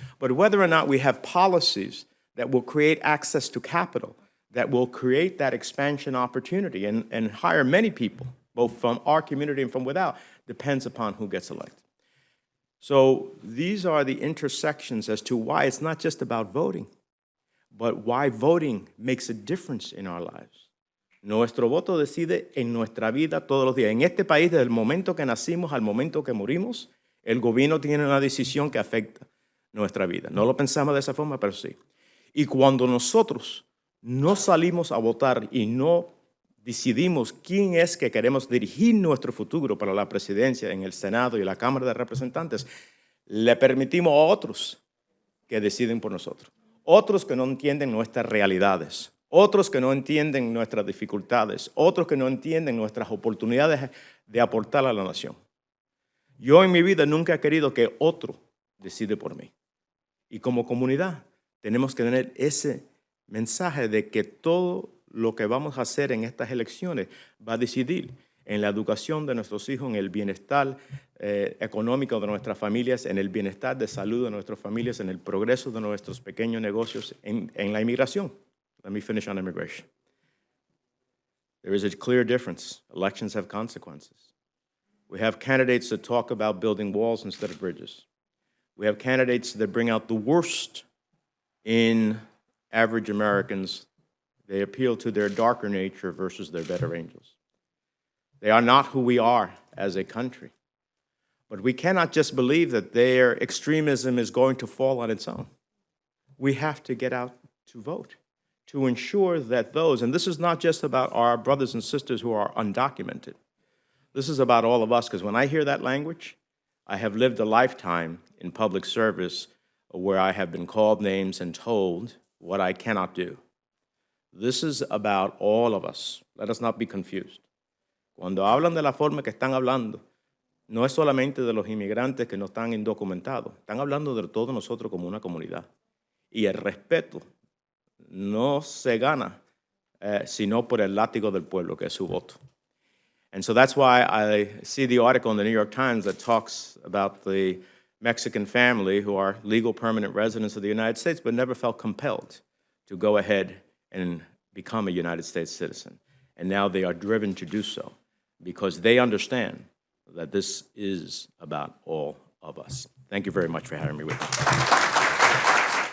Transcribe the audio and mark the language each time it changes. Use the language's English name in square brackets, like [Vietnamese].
[English] But whether or not we have policies that will create access to capital, that will create that expansion opportunity and hire many people, both from our community and from without, depends upon who gets elected. So these are the intersections as to why it's not just about voting, but why voting makes a difference in our lives. [Spanish] Nuestro voto decide en nuestra vida todos los días. En este país, desde el momento que nacimos al momento que morimos, el gobierno tiene una decisión que afecta nuestra vida. No lo pensamos de esa forma, pero sí. Y cuando nosotros no salimos a votar y no decidimos quién es que queremos dirigir nuestro futuro para la presidencia en el Senado y la Cámara de Representantes, le permitimos a otros que deciden por nosotros. Otros que no entienden nuestras realidades, otros que no entienden nuestras dificultades, otros que no entienden nuestras oportunidades de aportar a la nación. Yo en mi vida nunca he querido que otro decide por mí. Y como comunidad tenemos que tener ese mensaje de que todo lo que vamos a hacer en estas elecciones va a decidir en la educación de nuestros hijos, en el bienestar económico de nuestras familias, en el bienestar de salud de nuestras familias, en el progreso de nuestros pequeños negocios, en la inmigración. [English] Let me finish on immigration. There is a clear difference. Elections have consequences. We have candidates that talk about building walls instead of bridges. We have candidates that bring out the worst in average Americans. They appeal to their darker nature versus their better angels. They are not who we are as a country. But we cannot just believe that their extremism is going to fall on its own. We have to get out to vote to ensure that those, and this is not just about our brothers and sisters who are undocumented. This is about all of us, because when I hear that language, I have lived a lifetime in public service where I have been called names and told what I cannot do. This is about all of us. Let us not be confused. [Spanish] Cuando hablan de la forma que están hablando, no es solamente de los inmigrantes que no están indocumentados, están hablando de todos nosotros como una comunidad. Y el respeto no se gana sino por el látigo del pueblo, que es su voto. [English] And so that's why I see the article in the New York Times that talks about the Mexican family who are legal permanent residents of the United States but never felt compelled to go ahead and become a United States citizen. And now they are driven to do so because they understand that this is about all of us. Thank you very much for having me with me.